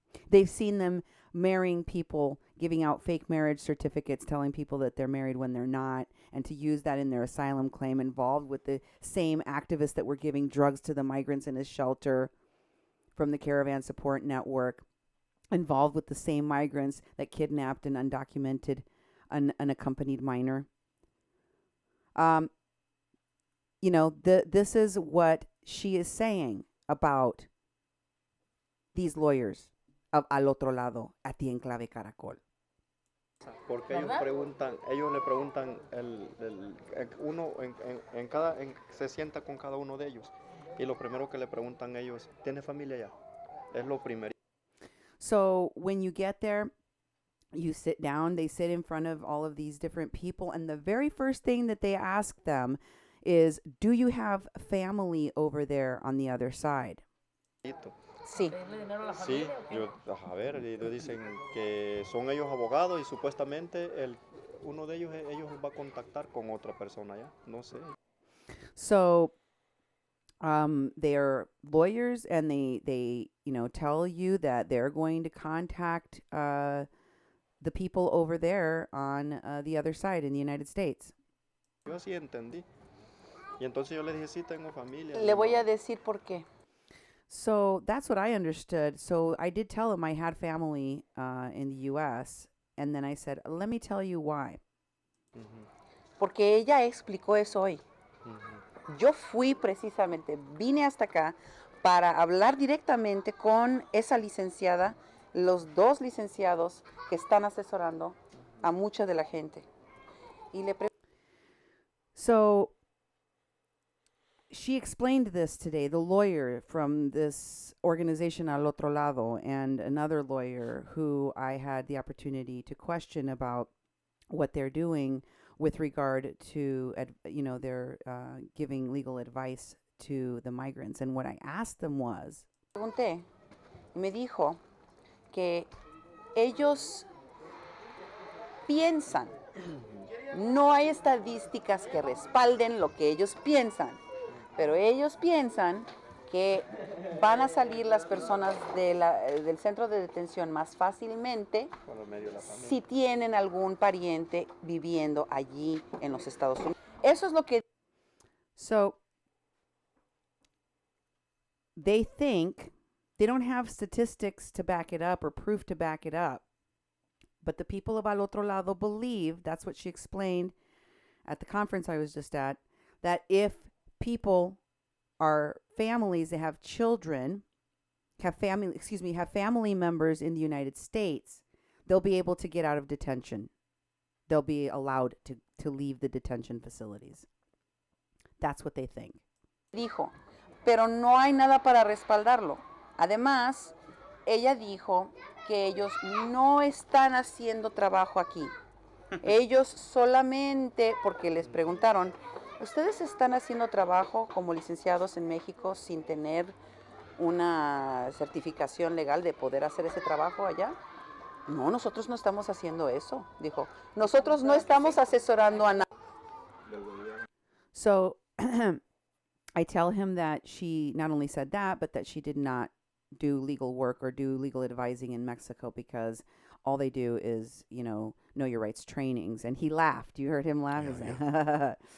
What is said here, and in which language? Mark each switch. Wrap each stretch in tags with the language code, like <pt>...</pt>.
<en>They've seen them marrying people, giving out fake marriage certificates, telling people that they're married when they're not, and to use that in their asylum claim, involved with the same activists that were giving drugs to the migrants in his shelter from the Caravan Support Network, involved with the same migrants that kidnapped an undocumented, unaccompanied minor. You know, this is what she is saying about these lawyers of Al Otro Lado at the Enclave Caracol.</en> <es>Porque ellos le preguntan, uno se sienta con cada uno de ellos, y lo primero que le preguntan ellos, ¿tiene familia ya? Es lo primero.</es> <en>So when you get there, you sit down, they sit in front of all of these different people, and the very first thing that they ask them is, do you have family over there on the other side?</en> <es>Sí. Sí, a ver, ellos dicen que son ellos abogados y supuestamente uno de ellos va a contactar con otra persona ya, no sé.</es> <en>So they are lawyers, and they tell you that they're going to contact the people over there on the other side in the United States.</en> <es>Yo así entendí. Y entonces yo le dije, sí, tengo familia. Le voy a decir por qué.</es> <en>So that's what I understood. So I did tell him I had family in the U.S., and then I said, let me tell you why.</en> <es>Porque ella explicó eso hoy. Yo fui precisamente, vine hasta acá para hablar directamente con esa licenciada, los dos licenciados que están asesorando a mucha de la gente. Y le</es> <en>So she explained this today, the lawyer from this organization Al Otro Lado, and another lawyer who I had the opportunity to question about what they're doing with regard to, they're giving legal advice to the migrants. And what I asked them was,</en> <es>pregunté, y me dijo que ellos piensan No hay estadísticas que respalden lo que ellos piensan, pero ellos piensan que van a salir las personas del centro de detención más fácilmente si tienen algún pariente viviendo allí en los Estados Unidos. Eso es lo que...</es> <en>So they think they don't have statistics to back it up or proof to back it up. But the people of Al Otro Lado believe, that's what she explained at the conference I was just at, that if people are families that have children, have family members in the United States, they'll be able to get out of detention. They'll be allowed to leave the detention facilities. That's what they think.</en> <es>Dijo, pero no hay nada para respaldarlo. Además, ella dijo que ellos no están haciendo trabajo aquí. Ellos solamente, porque les preguntaron, ¿ustedes están haciendo trabajo como licenciados en México sin tener una certificación legal de poder hacer ese trabajo allá? No, nosotros no estamos haciendo eso, dijo. Nosotros no estamos asesorando a nadie.</es> <en>So I tell him that she not only said that, but that she did not do legal work or do legal advising in Mexico because all they do is, know your rights trainings. And he laughed. You heard him laugh? Yeah.</en>